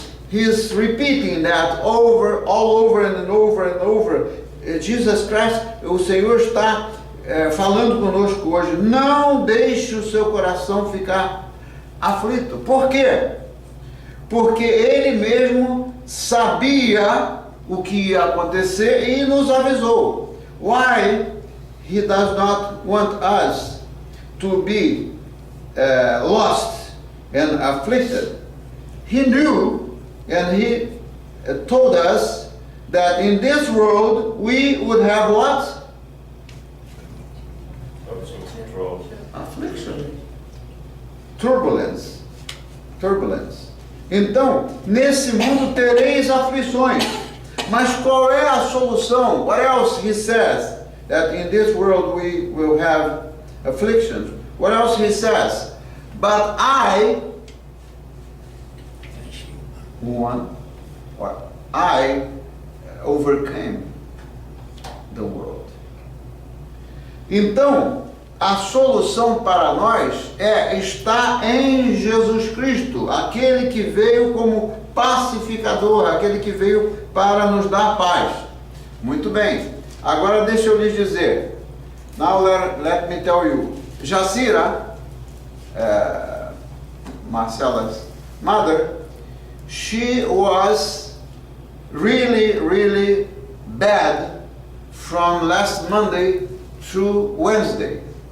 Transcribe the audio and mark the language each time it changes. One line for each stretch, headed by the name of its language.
English: He is repeating that all over and over.
Portuguese: Jesus Christ, o Senhor está falando conosco hoje, não deixe o seu coração ficar aflito. Por quê? Porque ele mesmo sabia o que ia acontecer e nos avisou.
English: Why he does not want us to be lost and afflicted? He knew and he told us that in this world we would have what? Affliction. Turbulence.
Portuguese: Então, nesse mundo tereis aflições. Mas qual é a solução?
English: What else he says? That in this world we will have afflictions. What else he says? But I overcame the world.
Portuguese: Então, a solução para nós está em Jesus Cristo, aquele que veio como pacificador, aquele que veio para nos dar paz. Muito bem, agora deixa eu lhes dizer.
English: Now let me tell you. Jacira, Marcela's mother, she was really bad from last Monday through Wednesday.